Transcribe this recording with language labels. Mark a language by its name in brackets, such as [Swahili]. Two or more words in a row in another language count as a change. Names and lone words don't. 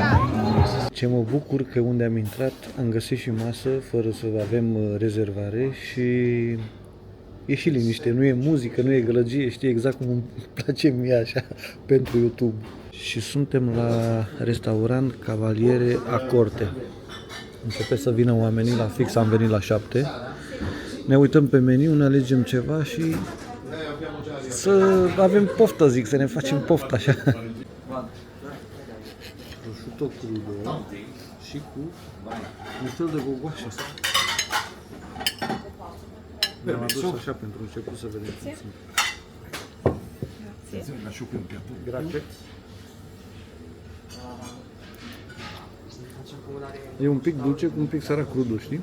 [Romanian] Ce mă bucur că unde am intrat am găsit și masă fără să avem rezervare și e și liniște, nu e muzică, nu e gălăgie, știi exact cum îmi place mie așa pentru YouTube. Și suntem la restaurant Cavaliere a Corte. Începe să vină oamenii, la fix am venit la 7. Ne uităm pe meniu, ne alegem ceva și să avem poftă, zic, să ne facem poftă așa. [Italian] Prosciutto crudo [Romanian] și cu un fel de gogoașă. Mi-am adus așa pentru început să vedem cum sunt. Grazie. E un pic dulce cu un pic sărac crudo, știi?